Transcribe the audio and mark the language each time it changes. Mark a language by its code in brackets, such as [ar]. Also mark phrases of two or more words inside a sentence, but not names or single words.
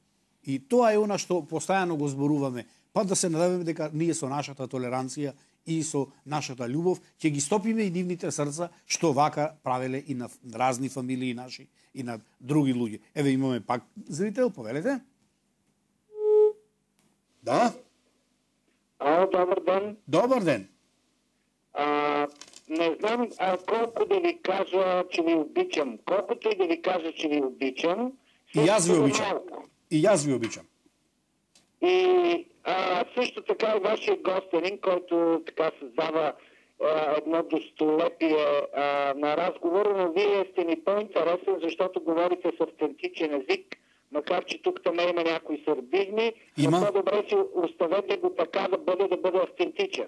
[mk] И тоа е она што постојано го зборуваме, па да се надеваме дека ние со нашата толеранција и со нашата љубов ќе ги стопиме и нивните срца што вака правеле и на разни фамилии наши и на други луѓе. Еве имаме пак зрител, повелете. Да? Добар ден. Добар ден. [bg] Не знам колку да ви кажа, че ви обичам. Колкото и да ви кажа, че ви обичам. [mk] И јас ви обичам. И јас ви обичам. [bg] И също така и вашия гостенин, който така създава едно достолепие на разговор, но вие сте ми по-интересен, защото говорите с автентичен език, макар че тук там има някои сърбизми, но по-добре си оставете го така да бъде автентичен.